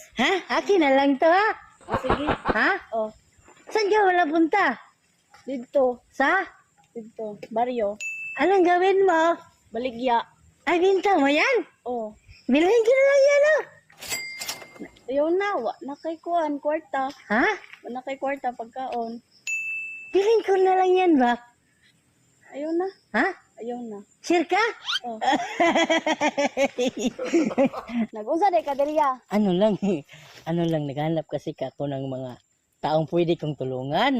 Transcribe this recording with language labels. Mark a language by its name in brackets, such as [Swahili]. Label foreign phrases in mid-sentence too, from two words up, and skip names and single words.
[Filipino] Ha? Akin na lang to, ha? Oh, sige. Ha? Oh. Saan ka wala punta? Dito. Sa? Dito. Baryo. Anong gawin mo? [Cebuano] Baligya. [Filipino] Ay, binta mo yan? Oh. Bilhin ko na lang yan, oh. [Cebuano] Ayaw na. Wa na kay kuan. Kwarta. Ha? Wa na kay kwarta pagkaon. [Filipino] Bilhin ko na lang yan ba? [Cebuano] Ayaw na. Ha? Ayaw na. [Filipino] Sure ka? [Cebuano] Oh. Nag-unsa day ka diriya. [Filipino] ano lang, naghanap kasi ako ng mga taong pwede kong tulungan.